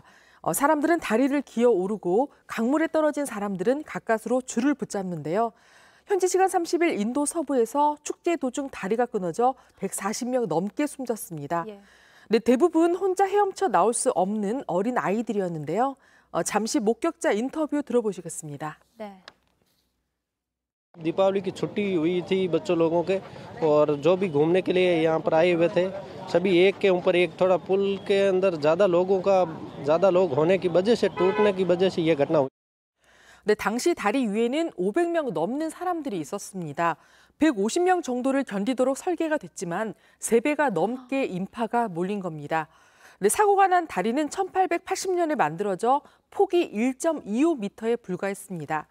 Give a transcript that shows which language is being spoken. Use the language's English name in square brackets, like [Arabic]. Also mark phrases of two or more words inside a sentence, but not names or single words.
[Korean] 사람들은 다리를 기어 오르고 강물에 떨어진 사람들은 가까스로 줄을 붙잡는데요. 현지 시간 30일 인도 서부에서 축제 도중 다리가 끊어져 140명 넘게 숨졌습니다. 예. 네, 대부분 혼자 헤엄쳐 나올 수 없는 어린 아이들이었는데요. 잠시 목격자 인터뷰 들어보시겠습니다. 네. [Hindi] दीपावली की छुट्टी हुई थी बच्चों लोगों के और जो भी घूमने के लिए यहाँ पर आए हुए थे सभी एक के ऊपर एक थोड़ा पुल के अंदर ज़्यादा लोग होने की वजह से टूटने की वजह से ये घटना हुई। [Korean] 네, 당시 다리 위에는 500명 넘는 사람들이 있었습니다. 150명 정도를 견디도록 설계가 됐지만 3배가 넘게 인파가 몰린 겁니다. 네, 사고가 난 다리는 1880년에 만들어져 폭이 1.25m에 불과했습니다.